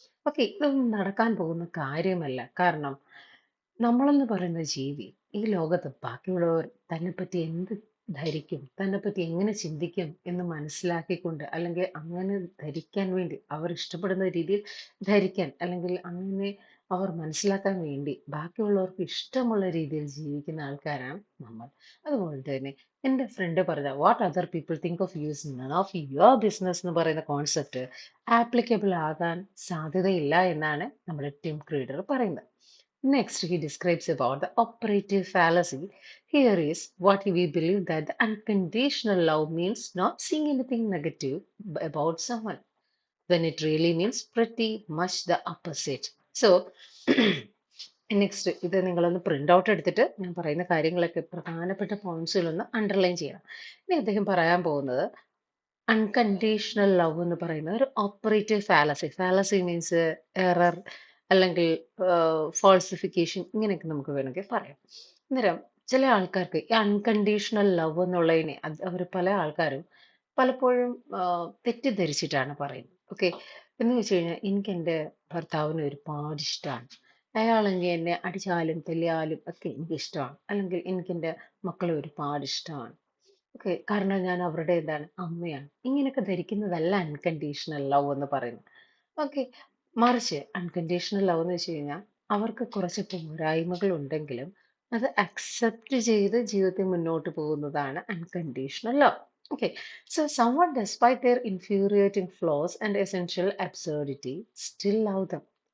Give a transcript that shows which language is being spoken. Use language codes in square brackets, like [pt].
[ml] Okay, ഇതൊന്നും നടക്കാൻ പോകുന്ന കാര്യമല്ല. കാരണം നമ്മളെന്ന് പറയുന്ന ജീവി, ഈ ലോകത്ത് ബാക്കിയുള്ളവർ തന്നെപ്പറ്റി എന്ത് ധരിക്കും, തന്നെപ്പറ്റി എങ്ങനെ ചിന്തിക്കും എന്ന് മനസ്സിലാക്കിക്കൊണ്ട്, അല്ലെങ്കിൽ അങ്ങനെ ധരിക്കാൻ വേണ്ടി അവർ ഇഷ്ടപ്പെടുന്ന രീതിയിൽ ധരിക്കാൻ, അല്ലെങ്കിൽ അങ്ങനെ അവർ മനസ്സിലാക്കാൻ വേണ്ടി ബാക്കിയുള്ളവർക്ക് ഇഷ്ടമുള്ള രീതിയിൽ ജീവിക്കുന്ന ആൾക്കാരാണ് നമ്മൾ. അതുപോലെ തന്നെ എൻ്റെ ഫ്രണ്ട് പറഞ്ഞ [en] what other people think of you is none of your business [ml] എന്ന് പറയുന്ന കോൺസെപ്റ്റ് ആപ്ലിക്കബിൾ ആകാൻ സാധ്യതയില്ല എന്നാണ് നമ്മുടെ ടിം ക്രീഡർ പറയുന്നത്. [en] Next, he describes about the operative fallacy. Here is what we believe that the unconditional love means not seeing anything negative about someone, when it really means pretty much the opposite. [ml] So, next ഇത് നിങ്ങളൊന്ന് print out എടുത്തിട്ട് ഞാൻ പറയുന്ന കാര്യങ്ങളൊക്കെ പ്രധാനപ്പെട്ട പോയിന്റ്സുകളൊന്ന് underline ചെയ്യണം. ഇനി അദ്ദേഹം പറയാൻ പോകുന്നത് അൺകണ്ടീഷണൽ ലവ് എന്ന് പറയുന്ന ഒരു operative fallacy. [en] fallacy means error, [ml] അല്ലെങ്കിൽ ഫോൾസിഫിക്കേഷൻ, ഇങ്ങനെയൊക്കെ നമുക്ക് വേണമെങ്കിൽ പറയാം. അന്നേരം ചില ആൾക്കാർക്ക് ഈ അൺകണ്ടീഷണൽ ലവ് എന്നുള്ളതിനെ അവർ പല ആൾക്കാരും പലപ്പോഴും തെറ്റിദ്ധരിച്ചിട്ടാണ് പറയുന്നത്. ഓക്കെ, എന്ന് വെച്ച് കഴിഞ്ഞാൽ എനിക്ക് എൻ്റെ ഭർത്താവിനെ ഒരുപാട് ഇഷ്ടമാണ്, അയാളെങ്കിൽ എന്നെ അടിച്ചാലും തല്ലിയാലും ഒക്കെ എനിക്ക് ഇഷ്ടമാണ്, അല്ലെങ്കിൽ എനിക്ക് എൻ്റെ മക്കളെ ഒരുപാട് ഇഷ്ടമാണ്. ഓക്കെ, കാരണം ഞാൻ അവരുടെ എന്താണ് അമ്മയാണ്. ഇങ്ങനെയൊക്കെ ധരിക്കുന്നതല്ല അൺകണ്ടീഷണൽ ലവ് എന്ന് പറയുന്നത്. ഓക്കെ, മറിച്ച് അൺകണ്ടീഷണൽ ലവ് എന്ന് വെച്ച് കഴിഞ്ഞാൽ അവർക്ക് കുറച്ച് പോരായ്മകൾ ഉണ്ടെങ്കിലും അത് അക്സെപ്റ്റ് ചെയ്ത് ജീവിതത്തിൽ മുന്നോട്ട് പോകുന്നതാണ് unconditional love. [en] Okay, so someone despite their infuriating flaws and essential absurdity still love them.